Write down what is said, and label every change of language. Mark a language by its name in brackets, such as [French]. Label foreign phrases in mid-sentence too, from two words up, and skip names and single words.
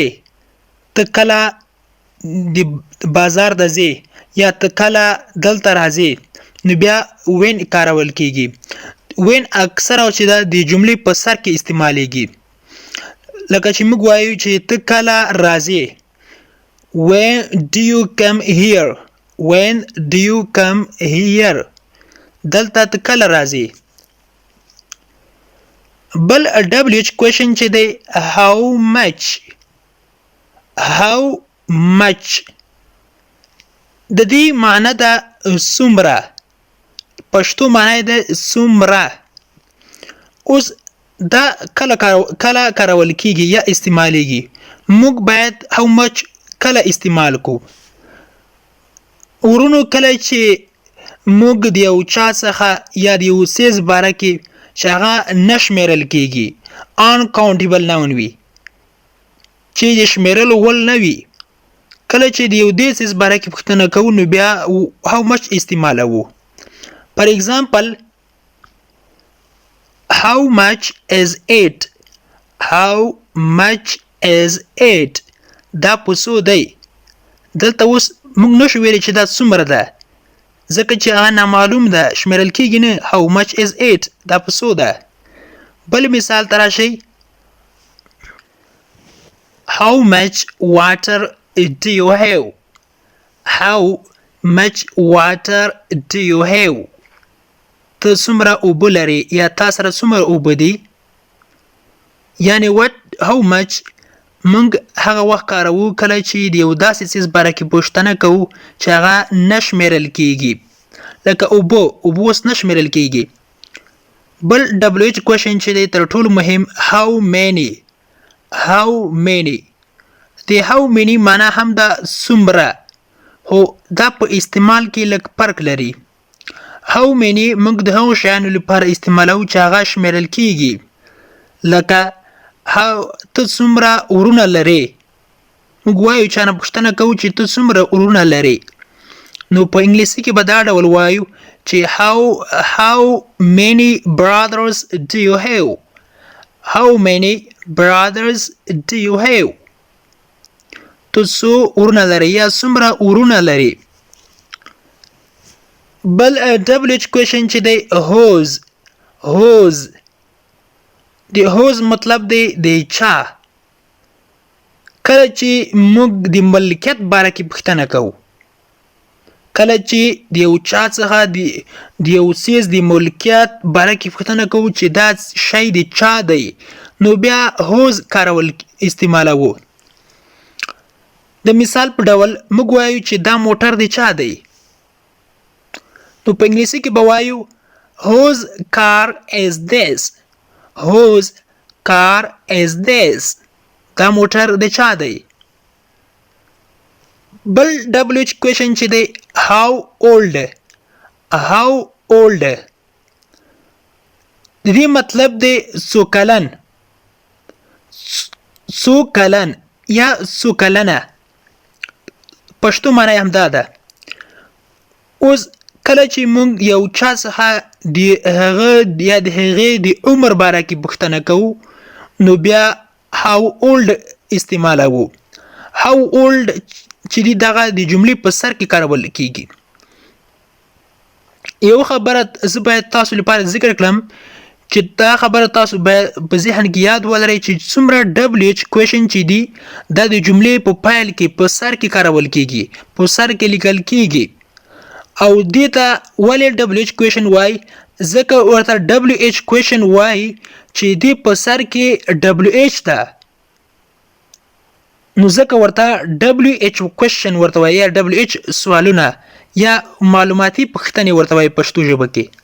[Pashto] ته کله د بازار ته ځې یا ته کله دلته راځې نو بیا when کارول کیږي. when اکثر او چې دا د جملې په سر کې استعمالیږي. لکه چې موږ وایو چې ته کله راځې. [English] When do you come here? When do you come here? [Pashto] دلته ته کله راځې. بل [English] WH question [Pashto] چې دی [English] how much. [Pashto] د دې معنی ده څومره. پښتو معنی ده څومره. اوس دا کله کارول کیږي یا استعمالیږي. موږ باید [English] how much [Pashto] کله استعمال کو. وروڼو کله چې موږ د یو چا څخه یا د یو څیز باره کې چې هغه نه شمیرل کیږي [English] uncountable noun [Pashto] وي چې د شمیرلو وړ نه وي. کله چې د یو دې څیز باره کې پوښتنه کوو نو بیا [English] how much [Pashto] استعمالوو. [English] For example how much is it? How much is it? [Pashto] دا په څو دی. دلته اوس موږ نشو ویلی چې دا څومره ده ځکه چې هغه نامعلوم ده شمیرل کیږي نه. [English] how much is it [Pashto] دا په څو ده. بل مثال ته راشئ. [English] how much water do you have? How much water do you have? [Pashto] ته څومره اوبه لرې یا تا سره څومره اوبه دي. یعنی [English] how much [Pashto] موږ هغه وخت کاروو کله چې د یو داسې څیز باره کې پوښتنه کوو چې هغه نه شمیرل کیږي. لکه اوبه اوس نه شمیرل کیږي. بل [English] WH question [Pashto] چې دی تر ټولو مهم [English] how many. [Pashto] د [English] how many [Pashto] معنی هم ده څومره خو دا په استعمال کې لږ فرق لري. [English] how many [Pashto] موږ د هغو شیانو لپاره استعمالوو چې هغه شمیرل کیږي. لکه ته څومره وروڼه لرې. موږ وایو چې نه پوښتنه کوو چې ته څومره وروڼه لرې نو په انګلیسي کې به دا ډول وایو چې [English] how many brothers do you have? How many brothers do you have? [Pashto] ته څو وروڼه لرې یا څومره وروڼه لرې. بل [English] WH question [Pashto] چې دی whose. د whose مطلب دی د چا. کله چې موږ د ملکیت باره کې پوښتنه کوو کله چې د یو چا څخه د یو څیز د ملکیت باره کې پوښتنه کوو چې دا شی د چا دی نو بیا هوز کارول استعمالوو. د مثال په ډول موږ وایو چې دا موټر د چا دی نو په انګلیسي کې به وایو [English] whose car is this. whose car is this. [Pashto] دا موټر د چا دی. بل [English] WH question [Pashto] چې دی [English] how old. how old [Pashto] د دې مطلب دی څو کلن څو کلن یا څو کلنه. پښتو معنی هم دا ده. اوس کله چې موږ یو چا څخه د هغه یا د هغې د عمر باره کې پوښتنه کوو نو بیا [English] how old [Pashto] استعمالوو. [English] how old [Pashto] چې دی دغه د جملې په سر کې کارول کیږي. یو خبره زه باید تاسو لپاره ذکر کړم چې دا خبره تاسو باید په ذهن کې یاد ولرئ چې څومره [English] WH question [Pashto] چې دی دا د جملې په پایل کې په سر کې کارول کیږي په سر کې لیکل کیږي او دې ته ولې [English] WH question [Pashto] وای ځکه ورته [English] WH question [Pashto] وای چې دې په سر کې WH ده نو ځکه ورته [English] WH question [Pashto] ورته وای یا WH سوالونه یا معلوماتي پوښتنې ورته وای پښتو ژبه کې.